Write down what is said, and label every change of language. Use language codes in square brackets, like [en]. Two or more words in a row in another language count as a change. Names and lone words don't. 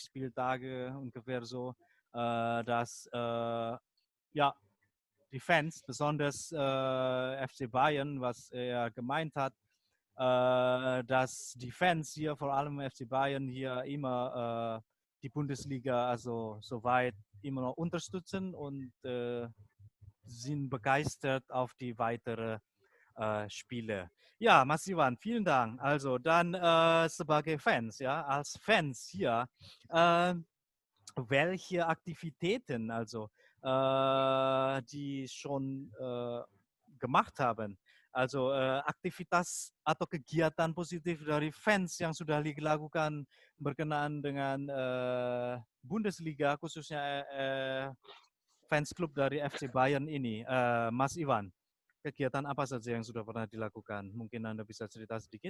[de] Spieltage ungefähr so, dass ja, die Fans, besonders FC Bayern, was er gemeint hat, dass die Fans hier, vor allem FC Bayern, hier immer die Bundesliga also soweit immer noch unterstützen und sind begeistert auf die weitere Spiele. Ja, Mas Ivan, vielen Dank. Also dann [id] sebagai Fans, [de] ja, als Fans hier, welche Aktivitäten also die schon gemacht haben. [id] Also aktivitas atau kegiatan positif dari fans yang sudah dilakukan berkenaan dengan Bundesliga, khususnya fans klub dari FC Bayern ini, Mas Ivan. Kegiatan apa saja yang sudah pernah dilakukan? Mungkin Anda bisa cerita sedikit?